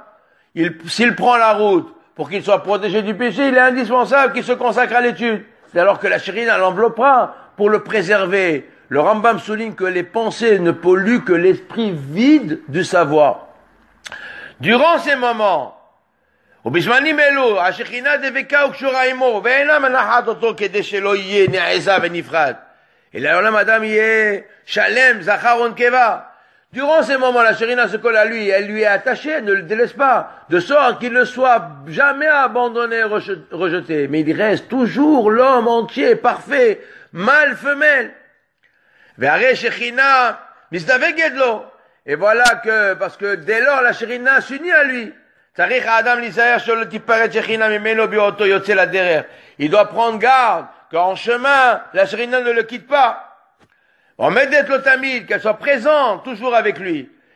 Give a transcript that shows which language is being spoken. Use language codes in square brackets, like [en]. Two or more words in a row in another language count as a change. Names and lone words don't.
[fr] S'il prend la route pour qu'il soit protégé du péché, il est indispensable qu'il se consacre à l'étude. C'est alors que la Shérina l'enveloppera pour le préserver, Le Rambam souligne que les pensées ne polluent que l'esprit vide du savoir. Durant ces moments, [he] ובזמנים אלו, השכינה דבקה וקשורה עמו, ואינה מנחת אותו כדי שלא יהיה נעזה ונפרד. אלא לעולם אדם יהיה שלם, זכר ונקבה. [fr] Durant ces moments, la Shekhinah se colle à lui, elle lui est attachée, ne le délaisse pas, de sorte qu'il ne soit jamais abandonné, rejeté. Mais il reste toujours l'homme entier, parfait, mâle, femelle. [he] והרי Shekhinah מזדווגת לו. [fr] Et voilà que, parce que dès lors, la Shekhinah s'unit à lui. Il doit prendre garde qu'en chemin, la Shekhinah ne le quitte pas. On met d'être le tamid, qu'elle soit présente toujours avec lui.